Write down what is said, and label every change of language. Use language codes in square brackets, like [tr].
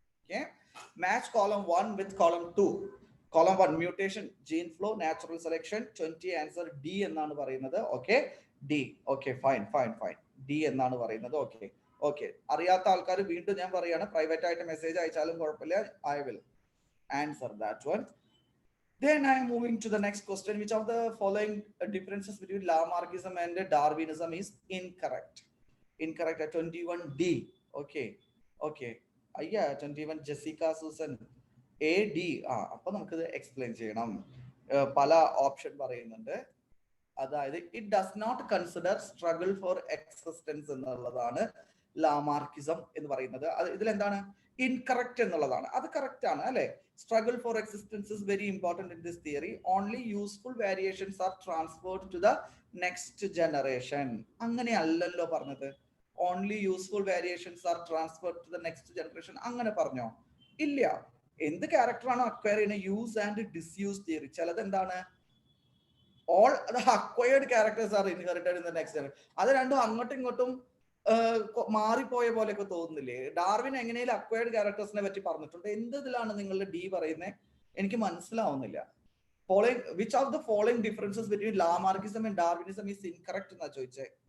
[en] Okay, match column 1 with column 2. Column 1 mutation, gene flow, natural selection. [ml] 20 answer D എന്നാണ് പറയുന്നത്. Okay, D. Okay, fine fine fine, D എന്നാണ് പറയുന്നത്. Okay okay, അറിയാത്ത ആൾക്കാർ വീണ്ടും ഞാൻ പറയാണ്, പ്രൈവറ്റ് ആയിട്ട് മെസ്സേജ് അയച്ചാലും കുഴപ്പമില്ല. [en] I will answer that one. Then I am moving to the next question. Which of the following differences between Lamarckism and Darwinism is incorrect? Incorrect at 21D. Okay, okay. 21 Jessica Susan. A, D. [ml] അപ്പൊ നമുക്കിത് explain ചെയ്യണം. പല option പറയുന്നുണ്ട്. അതായത് [en] it does not consider struggle for existence [ml] എന്നുള്ളതാണ് Lamarckism എന്ന് പറയുന്നത്. ഇതിൽ എന്താണ് ഇൻകറക്റ്റ് എന്നുള്ളതാണ്. അത് കറക്റ്റ് ആണ് അല്ലെ. [en] Struggle for existence is very important in this theory. Only useful variations are transferred to the next generation. [ml] അങ്ങനെയല്ലല്ലോ പറഞ്ഞത്. [en] only useful variations are transferred to the next generation [ml] അങ്ങനെ പറഞ്ഞോ? ഇല്ല. എന്ത് ക്യാരക്ടറാണോ അക്വയർ ചെയ്യുന്ന യൂസ് ആൻഡ് ഡിസ്യൂസ് തിയറി. ചിലത് എന്താണ് [en] all the acquired characters are inherited in the next generation. [ml] അത് രണ്ടും അങ്ങോട്ടും ഇങ്ങോട്ടും മാറിപ്പോയ പോലെയൊക്കെ തോന്നുന്നില്ലേ? ഡാർവിൻ എങ്ങനെയും അക്വയർഡ് ക്യാരക്ടേഴ്സിനെ പറ്റി പറഞ്ഞിട്ടുണ്ട്. എന്തിലാണ് നിങ്ങളുടെ ഡി പറയുന്നത്? എനിക്ക് മനസ്സിലാവുന്നില്ല. [en] following which of the following differences between Lamarckism and Darwinism is incorrect [ml] എന്നാ ചോദിച്ചേ.